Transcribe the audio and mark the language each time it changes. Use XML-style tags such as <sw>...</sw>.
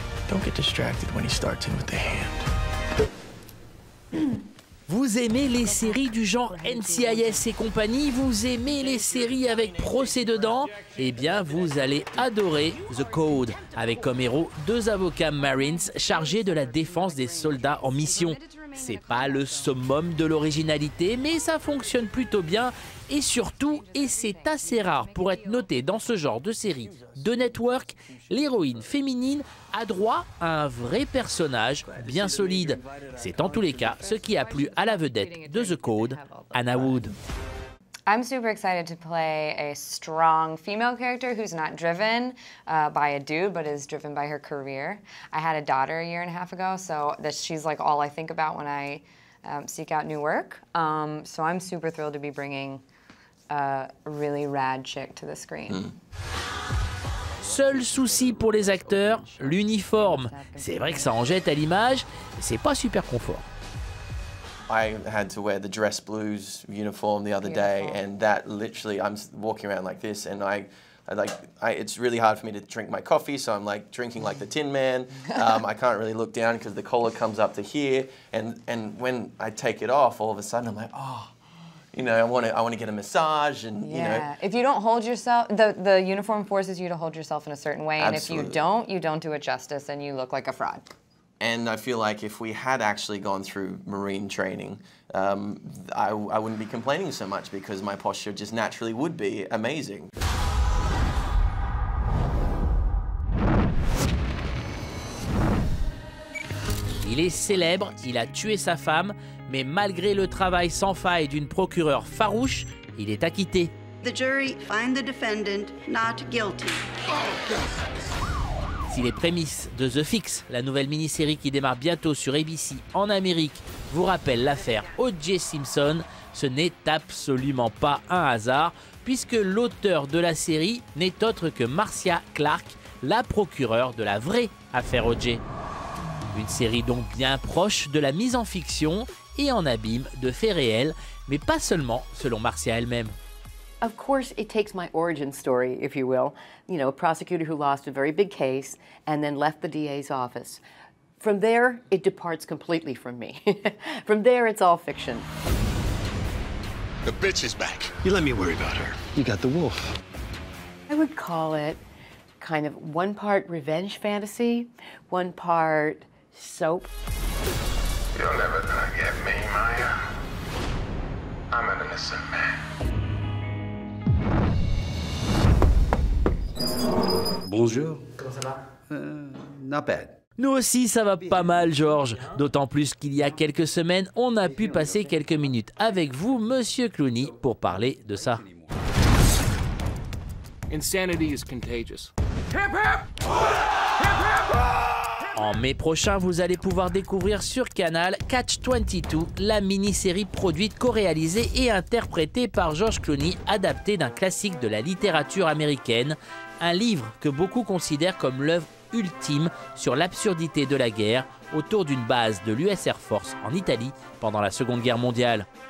<en>Don't get distracted when he starts in with the hand.</en> <fr>Vous aimez les séries du genre NCIS et compagnie? Vous aimez les séries avec procès dedans? Eh bien, vous allez adorer The Code, avec comme héros deux avocats Marines chargés de la défense des soldats en mission. C'est pas le summum de l'originalité, mais ça fonctionne plutôt bien. Et surtout, et c'est assez rare pour être noté dans ce genre de série de network, l'héroïne féminine a droit à un vrai personnage bien solide. C'est en tous les cas ce qui a plu à la vedette de The Code, Anna Wood.</fr> <en>I'm super excited to play a strong female character who's not driven by a dude, but is driven by her career. I had a daughter a year and a half ago, so she's like all I think about when I seek out new work. So I'm super thrilled to be bringing a really rad chick to the screen.</en> <fr>Seul souci pour les acteurs, l'uniforme. C'est vrai que ça en jette à l'image, mais c'est pas super confort.</fr> <en>I had to wear the dress blues uniform the other day, and that literally, I'm walking around like this, and it's really hard for me to drink my coffee, so I'm like drinking like the Tin Man. I can't really look down because the collar comes up to here, and when I take it off, all of a sudden I'm like, oh, you know, I want to get a massage, and you know. If you don't hold yourself, the uniform forces you to hold yourself in a certain way, and if you don't do it justice, and you look like a fraud. And I feel like if we had actually gone through Marine training, I wouldn't be complaining so much because my posture just naturally would be amazing.</en> <fr>Il est célèbre, il a tué sa femme, mais malgré le travail sans faille d'une procureure farouche, il est acquitté.</fr> <en>The jury find the defendant not guilty.</en> <fr>Si les prémices de The Fix, la nouvelle mini-série qui démarre bientôt sur ABC en Amérique, vous rappellent l'affaire O.J. Simpson, ce n'est absolument pas un hasard, puisque l'auteur de la série n'est autre que Marcia Clark, la procureure de la vraie affaire O.J. Une série donc bien proche de la mise en fiction et en abîme de faits réels, mais pas seulement selon Marcia elle-même.</fr> <en>Of course, it takes my origin story, if you will. You know, a prosecutor who lost a very big case and then left the DA's office. From there, it departs completely from me. From there, it's all fiction. The bitch is back. You let me worry about her. You got the wolf. I would call it kind of one part revenge fantasy, one part soap. You're never gonna get me, Maya. I'm an innocent man.</en> <fr>Bonjour. Comment ça va?</fr> <en>Not bad.</en> <fr>Nous aussi, ça va pas mal, George. D'autant plus qu'il y a quelques semaines, on a pu passer quelques minutes avec vous, Monsieur Clooney, pour parler de ça.</fr> <en>Insanity is contagious.</en> <fr>En mai prochain, vous allez pouvoir découvrir sur Canal Catch-22, la mini-série produite, co-réalisée et interprétée par George Clooney, adaptée d'un classique de la littérature américaine, un livre que beaucoup considèrent comme l'œuvre ultime sur l'absurdité de la guerre autour d'une base de l'US Air Force en Italie pendant la Seconde Guerre mondiale.</fr>